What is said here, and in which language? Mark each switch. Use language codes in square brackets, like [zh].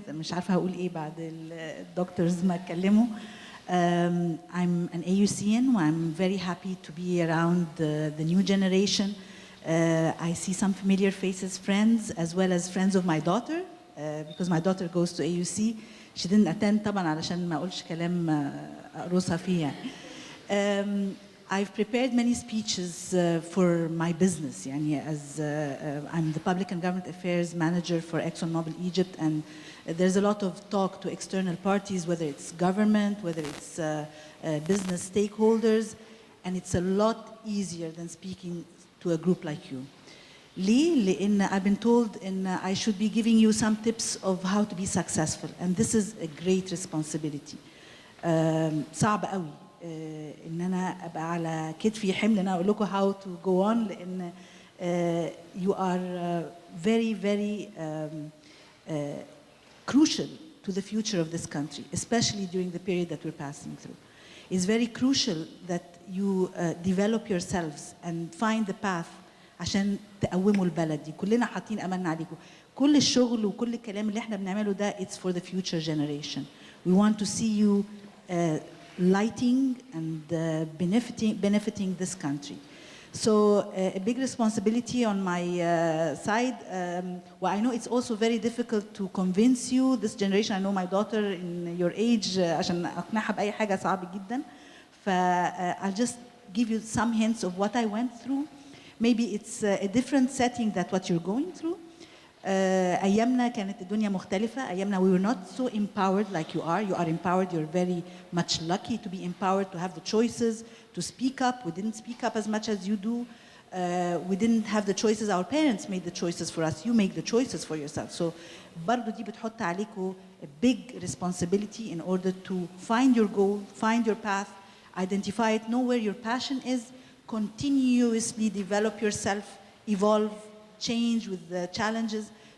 [ar] مش عارفة هقول إيه بعد الدكتورز ما اتكلموا. [en] I'm an AUCN, and I'm very happy to be around the new generation. I see some familiar faces, friends, as well as friends of my daughter, because my daughter goes to AUC. She didn't attend [ar] طبعا علشان ما أقولش كلام أقرصها فيه يعني. [en] I've prepared many speeches for my business, يعني, as I'm the Public and Government Affairs Manager for ExxonMobil Egypt, and there's a lot of talk to external parties, whether it's government, whether it's business stakeholders, and it's a lot easier than speaking to a group like you. [ar] ليه؟ لأن [en] I've been told I should be giving you some tips of how to be successful, and this is a great responsibility. [ar] صعب قوي. ان انا ابقى على كتفي حمل ان اقول لكم [en] how to go on [ar] لان [en] you are very very crucial to the future of this country, especially during the period that we're passing through. It's very crucial that you develop yourselves and find the path [ar] عشان تقوموا البلد دي. كلنا حاطين املنا عليكم. كل الشغل وكل الكلام اللي احنا بنعمله ده [en] it's for the future generation. We want to see you lighting and benefiting this country. So a big responsibility on my side. Well, I know it's also very difficult to convince you. This generation, I know my daughter in your age, [ar] عشان أقنعها بأي حاجة صعب جدا. [en] I'll just give you some hints of what I went through. Maybe it's a different setting than what you're going through. [ar] أيامنا كانت الدنيا مختلفة. أيامنا [en] we were not so empowered like you are. You are empowered. You're very much lucky to be empowered, to have the choices, to speak up. We didn't speak up as much as you do. We didn't have the choices. Our parents made the choices for us. You make the choices for yourself. So [ar] برضو دي بتحط عليكم [en] a big responsibility in order to find your goal, find your path, identify it, know where your passion is, continuously develop yourself, evolve, change with the challenges.